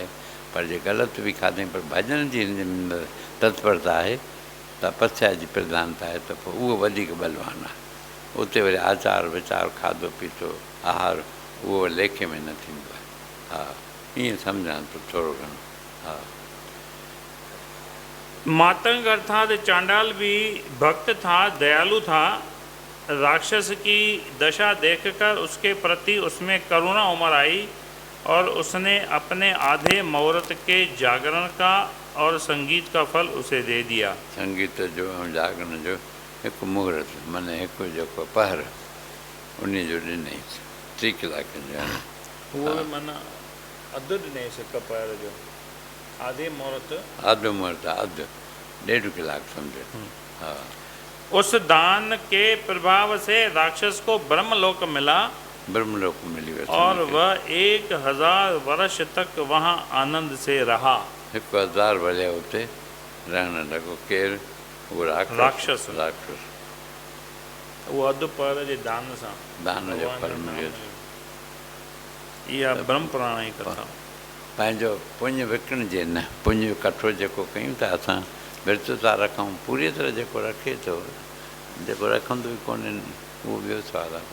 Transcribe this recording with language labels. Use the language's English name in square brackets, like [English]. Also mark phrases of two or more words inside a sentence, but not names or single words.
[Sindhi] पर जे ग़लति बि खाधई, पर भॼन जी हिन में तत्परता आहे, तपस्या जी प्रधानता आहे, त पोइ उहो वधीक बलवान आहे। उते वरी आचार विचार, खाधो पीतो, आहार, उहो लेखे में न थींदो आहे। हा, ईअं सम्झां थो थोरो घणो। हा, [Hindi] मातंग अर्थात चांडाल भी भक्त था, दयालु था। राक्षस की दशा देखकर उसके प्रति उसमें करुणा उमड़ आई और उसने अपने आधे मुहूर्त के जागरण का और संगीत का फल उसे दे दिया। [Sindhi] संगीत जो ऐं जागरण जो हिकु मुहूर्त, माना हिकु जेको पहर, उन जो ॾिनई 3 कलाकनि जो आहे। वो माना अधु ॾिनई हिक पहर जो, [Hindi] आधे मुहूर्त, [Sindhi] अधु मुहूर्त, अधु 1.5 कलाक सम्झो। हा, [Hindi] उस दान के प्रभाव से राक्षस को ब्रह्मलोक मिला [Sindhi] ब्रह्मलोक मिली वियो [Hindi] और वह 1000 वर्ष तक वहाँ आनंद से रहा। [Sindhi] 1000 वर्ष उते रहण लॻो। केरु? उहो राक्षस। राक्षस वो अधु पहर जे दान सां, दान जो फल मिलियो। इहा ब्रह्म पुराण जी कथा। पंहिंजो पुञ विकिणजे न, पुञ कठो जेको कयूं था असां, विर्त था रखूं, पूरी तरह जेको रखे थो, जेको रखंदो ई कोन्हे उहो ॿियो सवाल आहे।